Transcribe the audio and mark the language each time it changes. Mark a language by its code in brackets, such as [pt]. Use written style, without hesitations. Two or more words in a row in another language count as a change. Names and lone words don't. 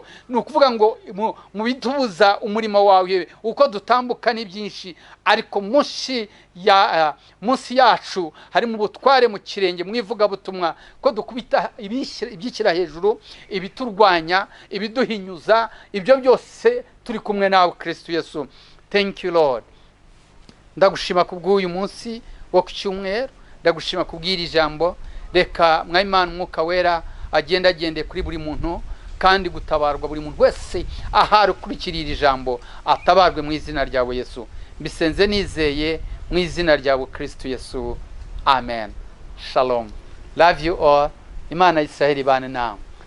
[rw] Nukuvuga ngo mu bitubuza umurimo wawe uko dutambuka ni byinshi, ariko munsi yacu hari mu butware mu kirenge, mwivuga butumwa ko dukubita ibyikira hejuru, ibiturwanya, ibiduhinyuza, ibyo byose turi kumwe nawe Kristo Yesu. [en] Thank you Lord. [rw] Ndagushima kubw'uyu munsi wo ku cyumweru, ndagushima kubw'iri ijambo. Reka Mwami Imana Umwuka Wera agende kuri buri muntu, kandi gutabarwa buri muntu wese ahari ukurikirira ijambo atabarwe mu izina ryawe Yesu. Mbisenze nizeye mu izina ryawe Kristo Yesu. [en] Amen. Shalom. Love you all. [rw] Imana y'Isiraheli ibane nawe.